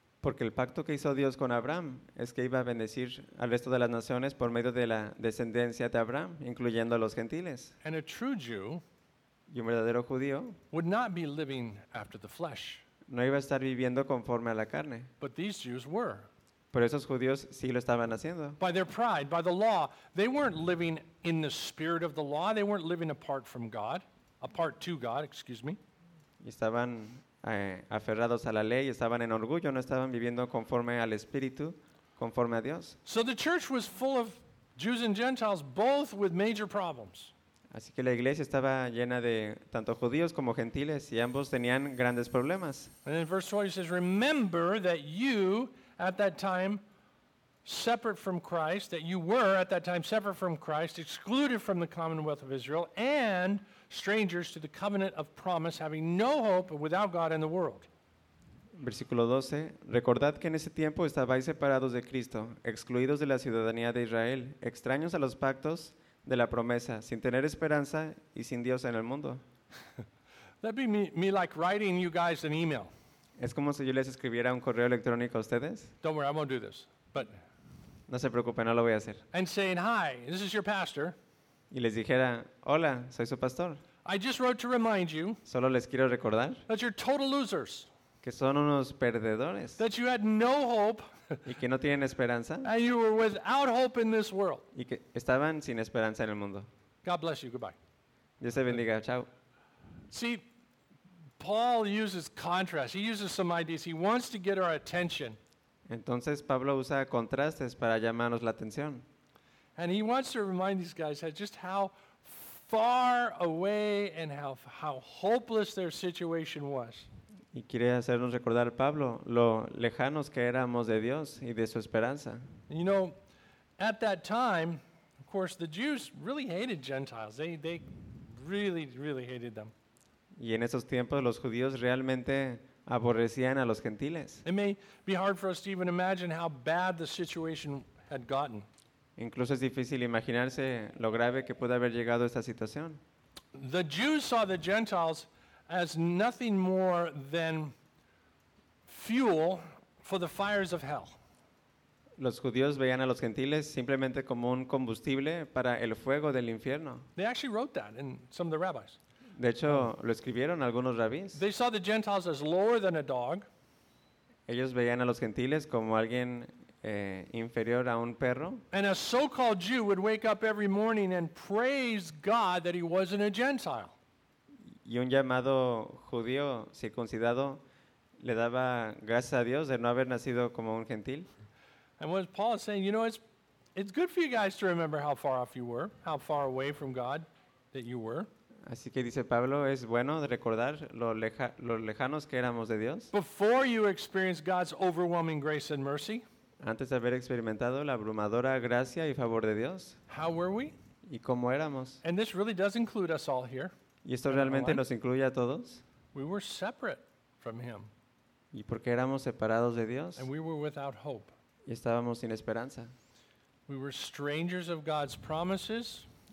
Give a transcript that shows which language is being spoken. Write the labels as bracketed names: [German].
[Spanish] Porque el pacto que hizo Dios con Abraham es que iba a bendecir al resto de las naciones por medio de la descendencia de Abraham, incluyendo a los gentiles. [English] And a true Jew, [Spanish] y un verdadero judío, [English] would not be living after the flesh. [Spanish] No iba a estar viviendo conforme a la carne. [English] But these Jews were. [Spanish] Pero esos judíos sí lo estaban haciendo. [English] By their pride, by the law, they weren't living in the spirit of the law. They weren't living apart from God, apart to God, excuse me. [Spanish] Y estaban aferrados a la ley, estaban en orgullo, no estaban viviendo conforme al Espíritu, conforme a Dios. [English] So the church was full of Jews and Gentiles, both with major problems. [Spanish] Así que la iglesia estaba llena de tanto judíos como gentiles y ambos tenían grandes problemas. [English] And in verse 20 he says, remember that you at that time separate from Christ, that you were at that time separate from Christ, excluded from the commonwealth of Israel, and strangers to the covenant of promise, having no hope without God in the world. [Spanish] Versículo 12. Recordad que en ese tiempo estabais separados de Cristo, excluidos de la ciudadanía de Israel, extraños a los pactos de la promesa, sin tener esperanza y sin Dios en el mundo. [English] That'd be me like writing you guys an email. [Spanish] Es como si yo les escribiera un correo electrónico a ustedes. [English] Don't worry, I won't do this. But [Spanish] no se preocupen, no lo voy a hacer. [English] And saying, hi, this is your pastor. [Spanish] Y les dijera, hola, soy su pastor. [English] I just wrote to remind you. [Spanish] Solo les quiero recordar. [English] That you're total losers. [Spanish] Que son unos perdedores. [English] That you had no hope. [Spanish] Y que no tienen esperanza. [English] And you were without hope in this world. [Spanish] Y que estaban sin esperanza en el mundo. [English] God bless you. Goodbye. [Spanish] Dios te bendiga. Chao. [English] See, Paul uses contrast. He uses some ideas. He wants to get our attention. [Spanish] Entonces Pablo usa contrastes para llamarnos la atención. [English] And he wants to remind these guys just how far away and how hopeless their situation was. [Spanish] Y quiere hacernos recordar a Pablo lo lejanos que éramos de Dios y de su esperanza. [English] You know, at that time, of course, the Jews really hated Gentiles. They really, really hated them. [Spanish] Y en esos tiempos los judíos realmente aborrecían a los gentiles. [English] It may be hard for us to even imagine how bad the situation had gotten. [Spanish] Incluso es difícil imaginarse lo grave que puede haber llegado a esta situación. [English] The Jews saw the Gentiles as nothing more than fuel for the fires of hell. [Spanish] Los judíos veían a los gentiles simplemente como un combustible para el fuego del infierno. [English] They actually wrote that in some of the rabbis. [Spanish] De hecho, lo escribieron algunos rabíes. [English] They saw the Gentiles as lower than a dog. [Spanish] Ellos veían a los gentiles como alguien inferior a un perro. [English] And a so-called Jew would wake up every morning and praise God that he wasn't a Gentile. [Spanish] Y un llamado judío circuncidado le daba gracias a Dios de no haber nacido como un gentil. [English] And what Paul is saying, you know, it's good for you guys to remember how far off you were, how far away from God that you were. [Spanish] Así que dice Pablo, es bueno recordar lo lejanos que éramos de Dios. [English] Before you experienced God's overwhelming grace and mercy. [Spanish] Antes de haber experimentado la abrumadora gracia y favor de Dios. [English] How were we? [Spanish] ¿Y cómo éramos? [English] And this really does include us all here. [Spanish] ¿Y esto realmente nos incluye a todos? [English] We were separate from him. [Spanish] ¿Y por qué éramos separados de Dios? [English] And we were without hope. [Spanish] Y estábamos sin esperanza. [English] We were strangers of God's promises.